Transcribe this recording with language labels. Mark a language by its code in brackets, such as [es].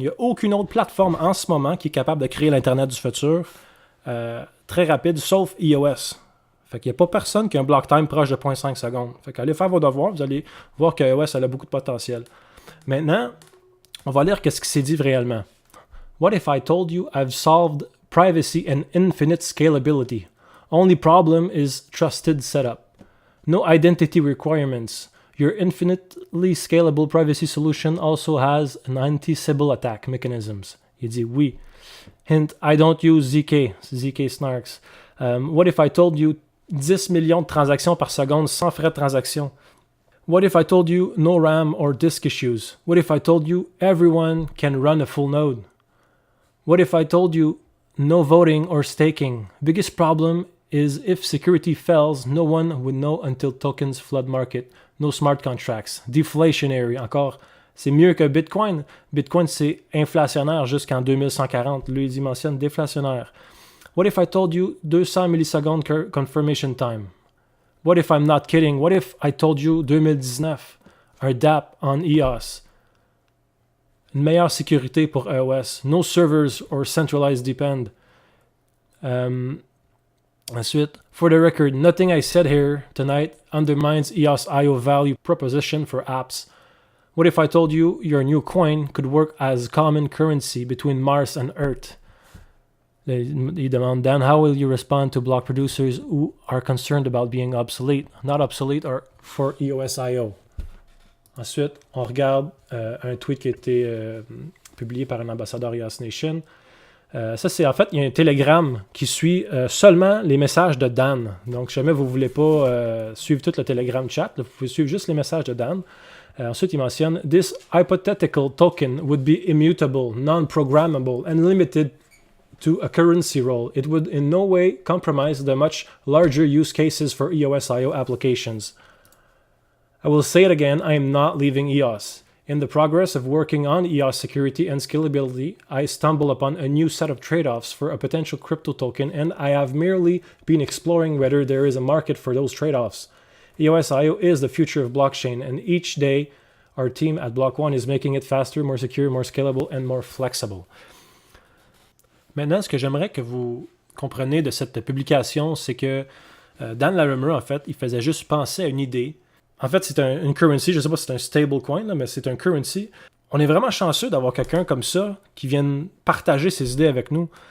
[fr] Il n'y a aucune autre plateforme en ce moment qui est capable de créer l'Internet du futur très rapide, sauf EOS. Fait qu'il n'y a pas personne qui a un block time proche de 0.5 secondes. Fait qu'allez faire vos devoirs, vous allez voir que EOS a beaucoup de potentiel. Maintenant, on va lire ce qui s'est dit réellement. [en] What if I told you I've solved privacy and infinite scalability? Only problem is trusted setup. No identity requirements. Your infinitely scalable privacy solution also has an anti-Sybil attack mechanisms. [fr] Il dit oui. [en] Hint, I don't use ZK Snarks. What if I told you [fr] 10 millions de transactions par seconde sans frais de transaction? [en] What if I told you no RAM or disk issues? What if I told you everyone can run a full node? What if I told you no voting or staking? Biggest problem is if security fails, no one would know until tokens flood market. No smart contracts. Deflationary. [fr] Encore, c'est mieux que Bitcoin. Bitcoin, c'est inflationnaire jusqu'en 2140. Lui, il mentionne déflationnaire. [en] What if I told you 200 millisecondes confirmation time? What if I'm not kidding? What if I told you 2019, [fr] un DApp en EOS? Une meilleure sécurité pour EOS. [en] No servers or centralized depend. Ensuite, for the record, nothing I said here tonight undermines EOS.io value proposition for apps. What if I told you your new coin could work as common currency between Mars and Earth? [fr] Il demande, [en] Dan, how will you respond to block producers who are concerned about being obsolete? Not obsolete or for EOS.io. [fr] Ensuite, on regarde un tweet qui a été publié par un ambassadeur EOS Nation. Ça, c'est en fait, il y a un Telegram qui suit seulement les messages de Dan. Donc, si jamais vous ne voulez pas suivre tout le Telegram chat, là, vous pouvez suivre juste les messages de Dan. Ensuite, il mentionne [en] « This hypothetical token would be immutable, non-programmable and limited to a currency role. It would in no way compromise the much larger use cases for EOS.io applications. I will say it again, I am not leaving EOS. In the progress of working on EOS security and scalability, I stumble upon a new set of trade-offs for a potential crypto token, and I have merely been exploring whether there is a market for those trade-offs. EOS.io is the future of blockchain, and each day our team at Block One is making it faster, more secure, more scalable, and more flexible. [fr] Maintenant, ce que j'aimerais que vous compreniez de cette publication, c'est que Dan Larimer, en fait, il faisait juste penser à une idée. En fait, c'est une currency, je ne sais pas si c'est un stablecoin, mais c'est un currency. On est vraiment chanceux d'avoir quelqu'un comme ça qui vienne partager ses idées avec nous.